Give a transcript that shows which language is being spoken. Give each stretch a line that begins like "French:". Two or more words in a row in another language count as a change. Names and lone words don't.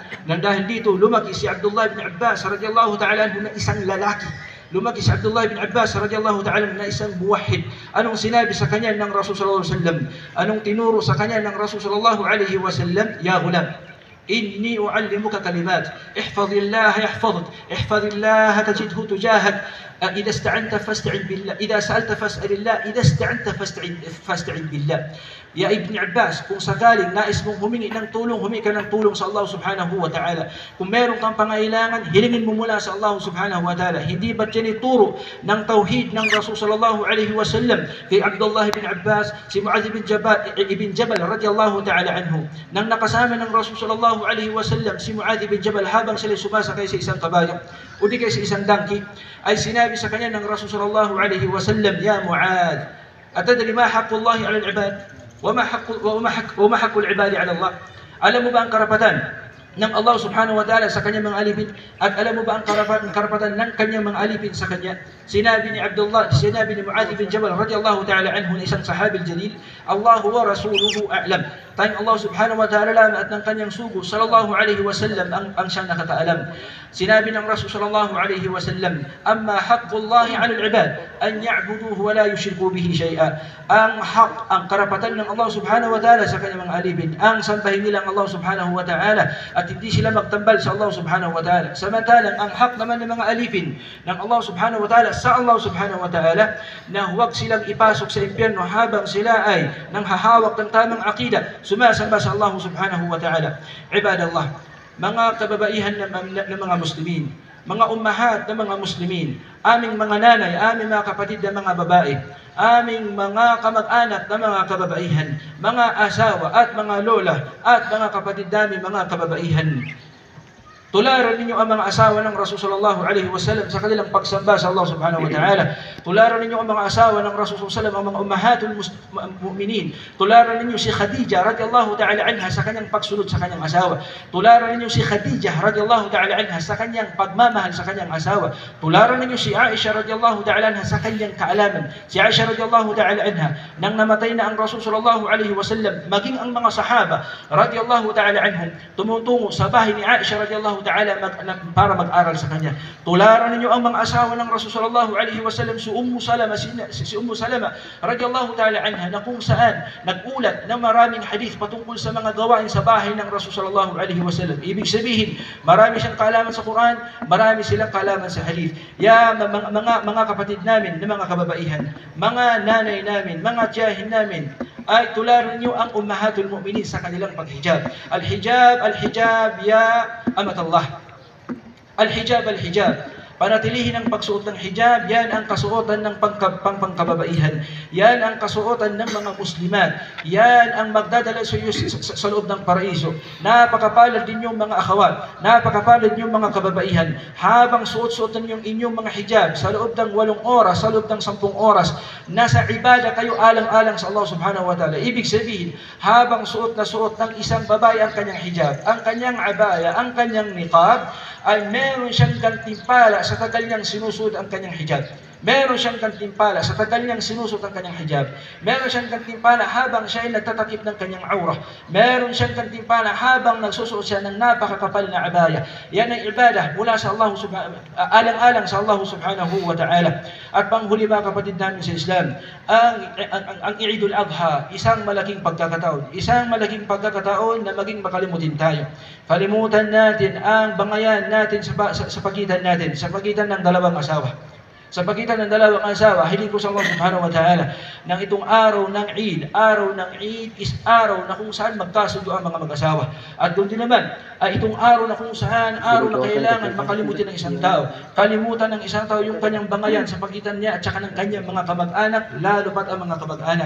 Filipino: Nang dahil dito lumaki si Abdullah ibn Abbas
Arabic: رضي الله تعالى عنه
Filipino: na isang lalaki. Lumaki si Abdullah ibn Abbas
Arabic: رضي الله تعالى
Filipino: na isang muwahhid. Anong sinabi sa kanya ng Rasul
Arabic: صلى الله عليه وسلم?
Filipino: Anong tinuro sa kanya ng Rasul
Arabic: صلى الله عليه وسلم? يا غلام، إني أعلمك كلمات، احفظ الله يحفظك، احفظ الله تجده تجاهك. إذا استعنت فاستعن بالله، إذا سألت فاسأل الله، إذا استعنت فاستعن بالله. يا ابن عباس,
Filipino: kung sakaling nais mong humingi ng tulong, humingi ka ng tulong sa Allah
Arabic: سبحانه وتعالى.
Filipino: Kung meron kang pangailangan, hilingin mo mula sa Allah
Arabic: سبحانه وتعالى.
Filipino: Hindi ba't yan ituro ng tauhid ng Rasul
Arabic: صلى الله عليه وسلم
Filipino: kay Abdullah ibn Abbas, si Mu'adh ibn Jabal
Arabic: رضي الله تعالى عنه.
Filipino: Nang nakasama ng Rasul
Arabic: صلى الله عليه وسلم
Filipino: si Mu'adh ibn Jabal habang sila sumasakay sa isang kabayo o di kay sa isang dangki, ay sinabi sa kanya ng Rasul
Arabic: صلى الله عليه وسلم, يا معاذ، أتدري ما حق الله على العباد? وما حق العباد على الله.
Filipino: Alam mo ba ang karapatan ng Allah
Arabic: سبحانه وتعالى
Filipino: sa kanyang mga alipin? At alam mo ba ang karapatan ng kanyang mga alipin sa kanya? Sinabi ni Mu'adh bin Jabal
Arabic: رضي الله تعالى عنه
Filipino: na isang
Arabic: صحابي جليل، الله ورسوله أعلم.
Filipino: Tayong Allah
Arabic: سبحانه وتعالى
Filipino: lang at ng kanyang sugo
Arabic: صلى الله عليه وسلم
Filipino: ang siyang nakataalam. Sinabi ng Rasul
Arabic: صلى الله عليه وسلم, أما حق الله على العباد أن يعبدوه ولا يشركوا به شيئا.
Filipino: Ang haq, ang karapatan ng Allah
Arabic: سبحانه وتعالى
Filipino: sa kanyang mga alipin, ang sambahin nila ang Allah
Arabic: سبحانه وتعالى
Filipino: at hindi sila magtambal sa Allah
Arabic: سبحانه وتعالى.
Filipino: Samantalang ang haq naman ng mga alipin ng Allah
Arabic: سبحانه وتعالى
Filipino: sa Allah
Arabic: سبحانه وتعالى
Filipino: na huwag silang ipasok sa impyerno habang sila ay nanghahawak ng tamang akida, sumasamba sa Allah
Arabic: سبحانه وتعالى.
Filipino: Ibadallah, mga kababaihan ng mga Muslimin, mga ummahat ng mga Muslimin, aming mga nanay, aming mga kapatid na mga babae, aming mga kamag-anak na mga kababaihan, mga asawa at mga lola at mga kapatid namin mga kababaihan. Tularan ninyo ang mga asawa ng Rasul
Arabic: صلى الله عليه وسلم
Filipino: sa kanilang pagsamba sa Allah
Arabic: سبحانه وتعالى.
Filipino: Tularan ninyo ang mga asawa ng Rasul
Arabic: صلى الله عليه وسلم,
Filipino: ang mga
Arabic: أمهات المؤمنين.
Filipino: Tularan ninyo si Khadija
Arabic: رضي الله تعالى عنها
Filipino: sa kanyang pagsunod sa kanyang asawa. Tularan ninyo si Khadija
Arabic: رضي الله تعالى عنها
Filipino: sa kanyang pagmamahal sa kanyang asawa. Tularan ninyo si Aisha
Arabic: رضي الله تعالى عنها
Filipino: sa kanyang kaalaman. Si Aisha
Arabic: رضي الله تعالى عنها
Filipino: nang namatay na ang Rasul
Arabic: صلى الله عليه وسلم,
Filipino: maging ang mga sahaba
Arabic: رضي الله تعالى عنهم
Filipino: tumutungo sa bahay ni Aisha
Arabic: رضي الله تعالى
Filipino: para mag-aral sa kanya. Tularan ninyo ang mga asawa ng Rasul
Arabic: صلى الله عليه وسلم,
Filipino: si Ummu Salama
Arabic: رضي الله تعالى عنها,
Filipino: na kung saan nag-ulat na maraming hadith patungkol sa mga gawain sa bahay ng Rasul
Arabic: صلى الله عليه وسلم.
Filipino: Ibig sabihin, marami siyang kaalaman sa Quran, marami silang kaalaman sa hadith. Mga kapatid namin na mga kababaihan, mga nanay namin, mga tiyahin namin, ay tularan niyo ang
Arabic: أمهات المؤمنين
Filipino: sa kanilang paghijab.
Arabic: الحجاب يا أمة الله. Al-hijab.
Filipino: Panatilihin ang pagsuot ng hijab, yan ang kasuotan ng pangkababaihan. Yan ang kasuotan ng mga Muslimat. Yan ang magdadala sa iyo sa loob ng paraiso. Napakapalad din yung mga akhawat, napakapalad yung mga kababaihan. Habang suot-suotan yung inyong mga hijab sa loob ng 8 oras, sa loob ng 10 oras, nasa ibada kayo alang-alang sa Allah
Arabic: سبحانه وتعالى.
Filipino: Ibig sabihin, habang suot na suot ng isang babae ang kanyang hijab, ang kanyang abaya, ang kanyang niqab, ay meron siyang gantimpala sa tagal niyang sinusuot ang kanyang hijab. Meron siyang gantimpala sa tagal niyang sinusuot ang kanyang hijab. Meron siyang gantimpala habang siya ay nagtatakip ng kanyang aura. Meron siyang gantimpala habang nagsusuot siya ng napakakapal na abaya. Yan ay ibadah mula sa Allah alang-alang sa Allah
Arabic: سبحانه وتعالى.
Filipino: At panghuli mga kapatid namin sa Islam, ang Eidul Adha, isang malaking pagkakataon. Isang malaking pagkakataon na maging makalimutin tayo. Kalimutan natin ang bangayan natin sa pagitan natin, sa pagitan ng dalawang asawa. Sa pagitan ng dalawang asawa, hiling ko sa Allah
Arabic: سبحانه وتعالى
Filipino: nang itong araw ng Eid is araw na kung saan magkasundo ang mga mag-asawa. At doon din naman, ay itong araw na kung saan araw na kailangan makalimutin ng isang tao. Kalimutan ng isang tao yung kanyang bangayan sa pagitan niya at saka ng kanyang mga kamag-anak, lalo pat ang mga kamag-anak.